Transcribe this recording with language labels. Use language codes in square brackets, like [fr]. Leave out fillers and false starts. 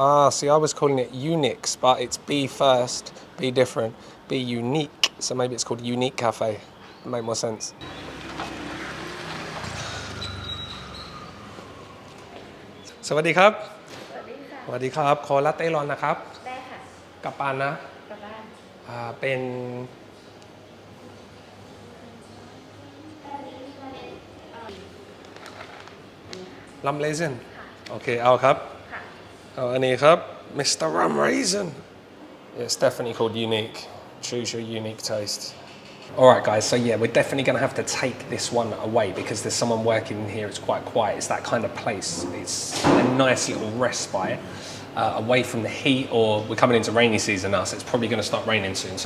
[en] See, I was calling it Unix, but it's be first, be different, be unique. So maybe it's called Unique Cafe. Make more sense. [th] วัสดีครับสวัสดีครับขอลาเต้ร้อนนะครับ ได้ค่ะ กลับบ้านนะ กลับบ้าน เป็นลัมเลซันโอเคเอาครับเอาอันนี้ครับ Mr. [en] Rum Raisin it's definitely called unique choose your unique taste alright guys so yeah we're definitely going to have to take this one away because there's someone working in here. It's quite quiet. It's that kind of place. It's a nice little respite away from the heat, or we're coming into rainy season now, so it's probably going to start raining soon.